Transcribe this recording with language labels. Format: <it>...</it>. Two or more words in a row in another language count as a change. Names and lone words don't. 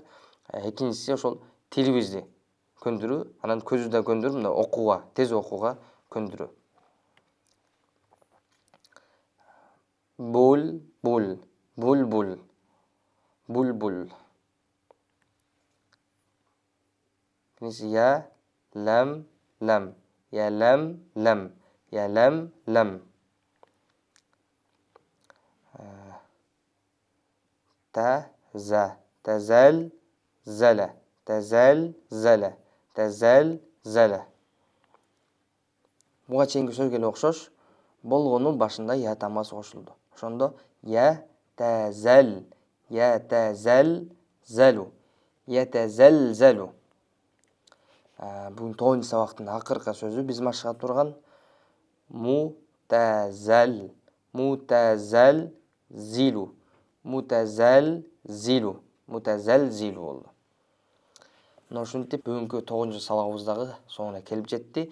<ky>Экинчиси ошол тилибизди көндүрүү, анан көздү да көндүрүп, мына окууга, тез окууга көндүрүү. Булбул, булбул, булбул.</ky> <ar>Биринчиси يا لام لام يا لام لام يا لام لام. Таза, تزل زلا تزل زلا تزل زلا.</ar> <ky>Буга чейинки сөзгө эле окшош, болгону башында я тамгасы кошулду.</ky> <ar>Ошондо يتزل يتزل زلو يتزل زلو.</ar> <ky>Бүгүн 9-чу сабактын акыркы сөзү биз машыга турган</ky> <ar>متزل متزل زلو متزل زلو متزل زلو.</ar> <ky>Мына ушинтип бүгүнкү 9-чу сабагыбыз дагы соңуна келип жетти.</ky>